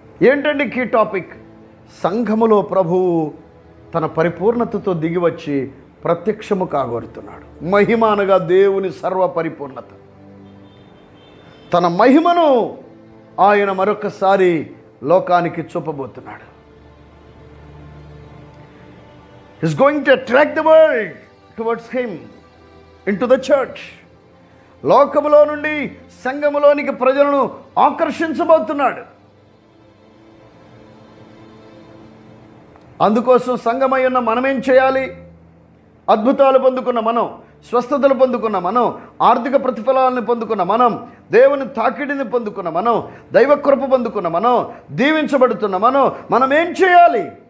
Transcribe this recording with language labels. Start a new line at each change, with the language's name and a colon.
Telugu: ఏంటండి
English: Key topic?
Telugu: సంఘములో ప్రభువు తన పరిపూర్ణతతో దిగివచ్చి ప్రత్యక్షము కాగోరుతున్నాడు. మహిమ అనగా దేవుని సర్వ పరిపూర్ణత. తన మహిమను ఆయన మరొకసారి లోకానికి చూపబోతున్నాడు.
English: He's going to attract the world towards him, into the church.
Telugu: లోకములో నుండి సంఘములోనికి ప్రజలను ఆకర్షించబోతున్నాడు. అందుకోసం సంఘమై ఉన్న మనమేం చేయాలి? అద్భుతాలు పొందుకున్న మనం, స్వస్థతలు పొందుకున్న మనం, ఆర్థిక ప్రతిఫలాలను పొందుకున్న మనం, దేవుని తాకిడిని పొందుకున్న మనం, దైవకృప పొందుకున్న మనం, దీవించబడుతున్న మనం ఏం చేయాలి?